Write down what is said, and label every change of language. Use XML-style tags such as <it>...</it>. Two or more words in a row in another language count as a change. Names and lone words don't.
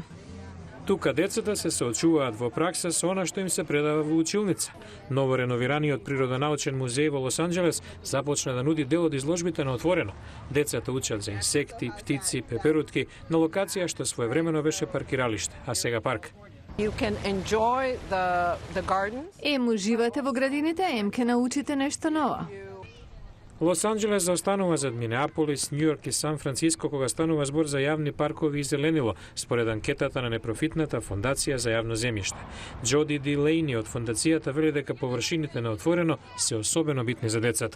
<mk>Тука децата се соочуваат во пракса со она што им се предава во училница. Ново реновираниот природонаучен музеј во Лос Анџелес започна да нуди дел од изложбите на отворено. Децата учат за инсекти, птици, пеперутки на локација што своевремено беше паркиралиште, а сега парк.</mk> <en>You can enjoy the gardens.</en> <mk>Ем уживате во градините, ем ке научите нешто ново. Лос Анџелес заостанува зад Минеаполис, Њујорк и Сан Франциско кога станува збор за јавни паркови и зеленило, според анкетата на непрофитната фондација за јавно земјиште. Джоди Ди Лейни од фондацијата вели дека површините на отворено се особено битни за децата.</mk>